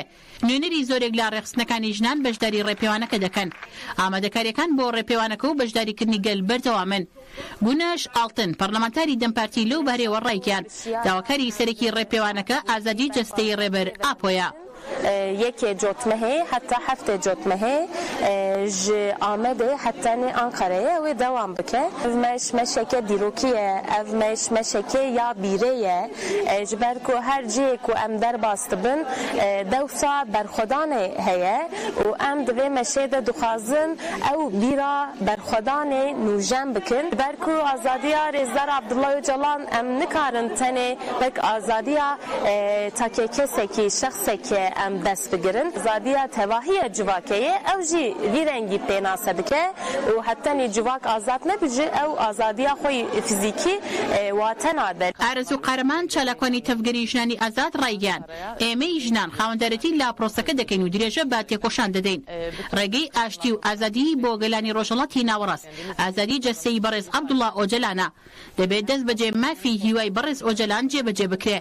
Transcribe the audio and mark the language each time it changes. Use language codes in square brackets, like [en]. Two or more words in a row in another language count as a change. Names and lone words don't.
[ckb] نوێنەری زۆرێک لە ڕێخستنەکانی ژنان بەشداری ڕێپێوانەکە دەکەن. ئامادەکاریەکان بۆ ڕێپێوانەکە و بەشداریکردنی گەل بەردەوامن. گونەش ئاڵتن پەرلەمانتاری دەمپارتی لەو بارەیەوە ڕایگەیاند داواکاری سەرەکی ڕێپێوانەکە ئازادی جەستەیی ڕێبەر ئاپۆیە. [ku] یەکێ جۆتمە هەیە حتا هەفتێ جۆتمە هەیە ji Amedê hettenê Anqareyê wê dewam bike. Ev meşeke dîrokî ye, ev meşeke ya bîrê ye. Ji ber ku her ciyê ku em derbas dibin dewsa berxwedanê heye û em di vê meşê de dixwazin ew bîra berxwedanê nûjen bikin. Ji ber ku azadiya Rêzdar Abdullah Öcalan em nikarin tenê wek azadiya takê kesekî şexsekê em dest bigirin. Azadiya tevahiya civakeyê ew jî vî rengî pênase dike û hettenî civak azad nebije ew azadiya xwe fîzîkî wate nade. [ckb] ئارەزوو قارەمان چالاکوانی تەفگەری ژنانی ئازاد ڕایگەیاند ئێمەی ژنان خاوەندەرەتی لە پرۆسەکە دەکەین و درێژە بە تێکۆشان دەدەین. ڕێگەی ئاشتی و ئازادی بۆ گەلانی ڕۆژهەڵاتی ناوەڕاست ئازادی جەستەیی بەڕێز عەبدوڵڵا ئۆجەلانە. دەبێت دەست بەجێ مافی هیوای بەڕێز ئۆجەلان جێبەجێ بکرێ.